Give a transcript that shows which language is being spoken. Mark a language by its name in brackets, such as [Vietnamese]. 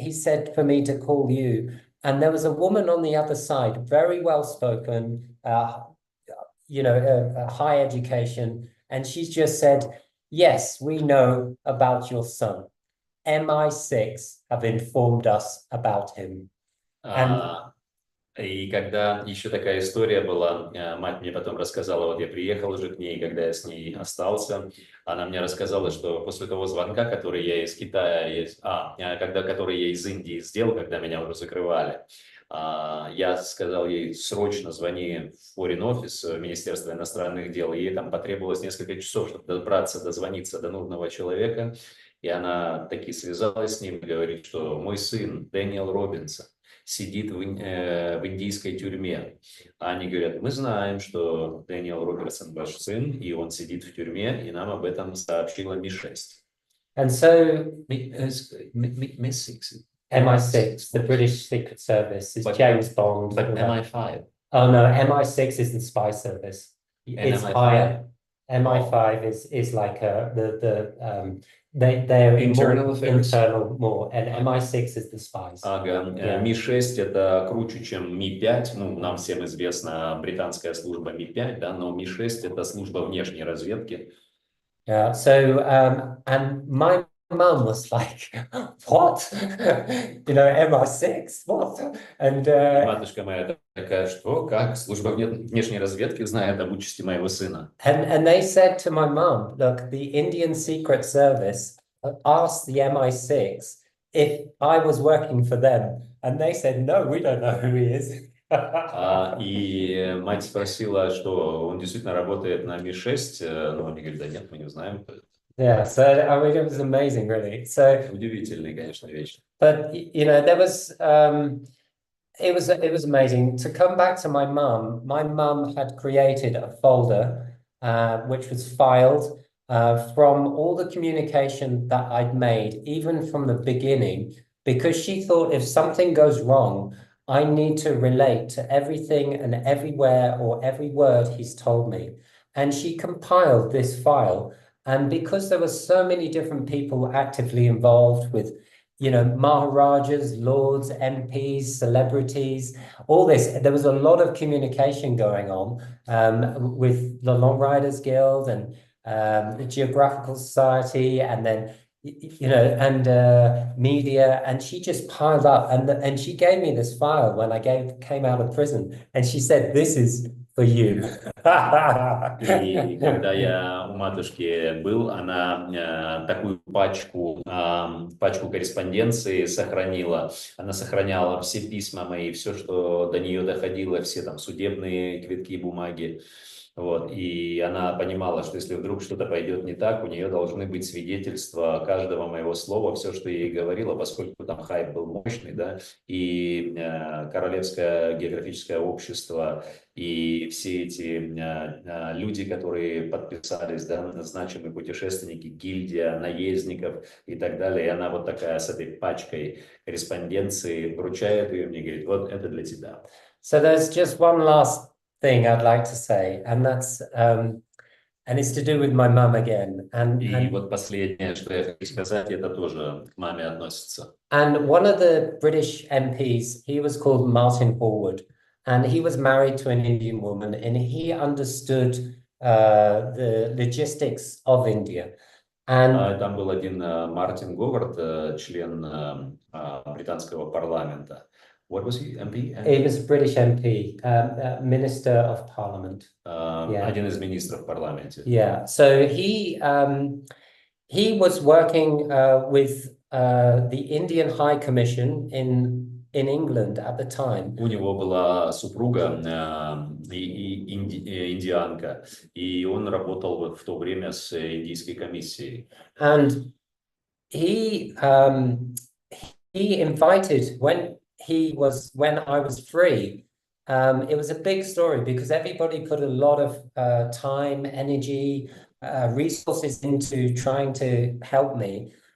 [English] He said for me to call you. And there was a woman on the other side, very well spoken, high education. And she just said, yes, we know about your son. MI6 have informed us about him. [Russian] И когда еще такая история была, мать мне потом рассказала, вот я приехал уже к ней, когда я с ней остался, она мне рассказала, что после того звонка, который я из Китая, который я из Индии сделал, когда меня уже закрывали, я сказал ей, срочно звони в Foreign Office, в Министерство иностранных дел, и ей там потребовалось несколько часов, чтобы дозвониться до нужного человека, и она таки связалась с ним и говорит, что мой сын Дэниел Робинсон сидит в индийской тюрьме. Они говорят, мы знаем, что Дэниел Робинсон ваш сын, и он сидит в тюрьме, и нам об этом сообщила Ми-6. [English] And so Mi-6. MI6, the British Secret Service, is James Bond. But MI5. Oh no, MI6 is the spy service. It's higher. MI5 is like they're internal more, and MI6 is the spies. [Russian] Ми-6 это круче, чем Ми-5. Ну, нам всем известна британская служба Ми-5, да, но Ми-6 это служба внешней разведки. [English] Yeah. So and my mum was like, what? MI6? What? And [Russian] матушка моя такая, что, как? Служба внешней разведки знает об участи моего сына. [English] And they said to my mum, look, the Indian Secret Service asked the MI6 if I was working for them. And they said, no, we don't know who he is. [Russian] И мать спросила, что он действительно работает на Ми-6, но они говорят, да нет, мы не знаем. [English] Yeah, so I mean, it was amazing, really. So [Russian] удивительная, конечно, вещь. [English] But there was it was amazing to come back to my mum. My mum had created a folder which was filed from all the communication that I'd made, even from the beginning, because she thought if something goes wrong, I need to relate to everything and everywhere or every word he's told me. And she compiled this file. And because there were so many different people actively involved with, you know, Maharajas, lords, MPs, celebrities, all this. There was a lot of communication going on with the Long Riders Guild and the Geographical Society, and then, you know, and media. And she just piled up, and she gave me this file when I came out of prison, and she said, "This is for you." [Russian] И когда я у матушки был, она такую пачку корреспонденции сохранила. Она сохраняла все письма мои, все, что до нее доходило, все там судебные квитки, бумаги. Вот. И она понимала, что если вдруг что-то пойдет не так, у нее должны быть свидетельства каждого моего слова, все, что я ей говорила, поскольку там хайп был мощный, да, и Королевское географическое общество, и все эти люди, которые подписались, да, значимые путешественники, гильдия наездников и так далее. И она вот такая с этой пачкой корреспонденции вручает ее мне, говорит, вот это для тебя. [English] So there's just one last thing I'd like to say, and that's and it's to do with my mum again. [Russian] И вот последнее, что я хочу сказать, это тоже к маме относится. [English] And one of the British MPs, he was called Martin Hallwood, and he was married to an Indian woman, and he understood the logistics of India. And [Russian] там был один Мартин Говард, член британского парламента. [English] What was he, MP? He was a British MP, Minister of Parliament. [Russian] Один из министров в парламенте. [English] Yeah, so he was working with the Indian High Commission in England at the time. [Russian] У него была супруга индианка, и он работал в то время с индийской комиссией. [English] And he invited when I was free. It was a big story because everybody put a lot of time, energy, resources into trying to help me.